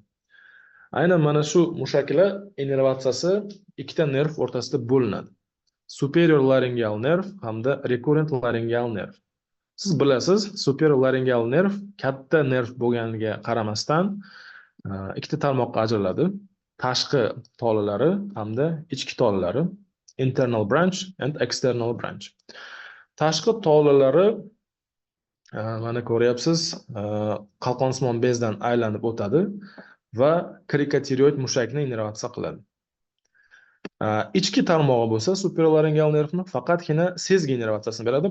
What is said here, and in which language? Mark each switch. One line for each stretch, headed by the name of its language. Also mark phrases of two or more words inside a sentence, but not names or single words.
Uzbek: Aynan mana shu mushaklar innervatsiyasi ikkita nerv o'rtasida bo'linadi.
English: Superior laryngeal
Uzbek: nerv hamda
English: recurrent laryngeal
Uzbek: nerv. Siz bilasiz,
English: superior laryngeal
Uzbek: nerv katta nerv bo'lganiga qaramasdan ikkita tarmoqqa ajraladi. Tashqi tolalari hamda ichki tolalari, internal branch and external branch. Tashqi tolalari mana ko'ryapsiz, qalqonsimon bezdan aylanib o'tadi va krikotiroid mushakni innervatsiya qiladi. Ichki tarmog'i bo'lsa superior laryngeal nervni faqatgina sezgi innervatsiyasini beradi.